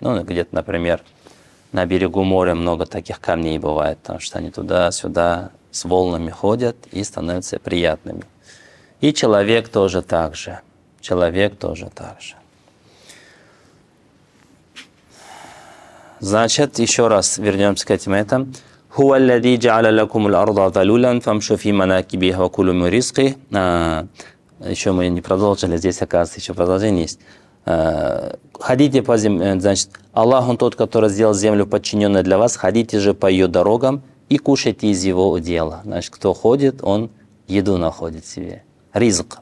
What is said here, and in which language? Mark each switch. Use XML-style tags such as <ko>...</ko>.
<ru>Ну, где-то, например, на берегу моря много таких камней бывает, потому что они туда-сюда с волнами ходят и становятся приятными. И человек тоже так же. Человек тоже так же. Значит, еще раз вернемся к этим этим.</ru> <ar>هو الذي جعل لكم الأرض ذلولا فامشوا في مناكبها وكلوا من رزقه.</ar> <ru>Еще мы не продолжили, здесь, оказывается, еще продолжение есть. Ходите по земле, значит, Аллах, Он тот, который сделал землю подчиненной для вас, ходите же по ее дорогам и кушайте из его удела. Значит, кто ходит, он еду находит себе. Ризк.</ru>